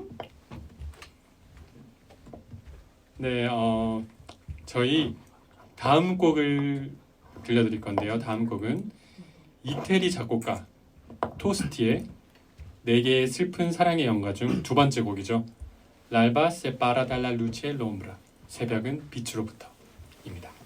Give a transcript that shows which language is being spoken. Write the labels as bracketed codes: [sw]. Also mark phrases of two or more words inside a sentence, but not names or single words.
[ko] 네, 저희 다음 곡을 들려드릴 건데요. 다음 곡은 이태리 작곡가 토스티의 4개의 슬픈 사랑의 연가 중 2번째 곡이죠. [it] L'alba separa dalla luce l'ombra. [ko] 새벽은 빛으로부터입니다.